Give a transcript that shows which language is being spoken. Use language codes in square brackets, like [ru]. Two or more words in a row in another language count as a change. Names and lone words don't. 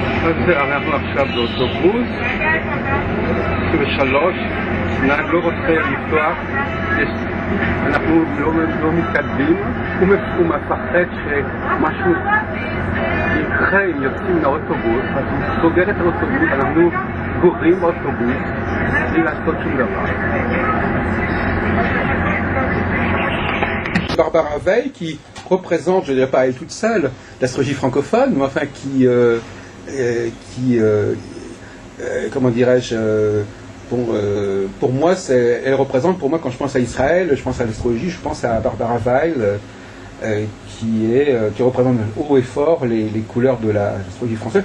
[he] אנחנו עכשיו באוטובוס, 23, נהג לא רוצה לפתוח, אנחנו לא מתקדמים, הוא מפחד שמשהו יקרה אם יוצאים מהאוטובוס, אז הוא סוגר את האוטובוס, אנחנו גוררים באוטובוס בלי לעשות שום דבר. [fr] Barbara Veil, qui représente, je ne dirais pas elle toute seule, l'astrologie francophone, mais enfin comment dirais-je, pour moi, elle représente, pour moi, quand je pense à Israël, je pense à l'astrologie, je pense à Barbara Veil, qui représente haut et fort les couleurs de l'astrologie française.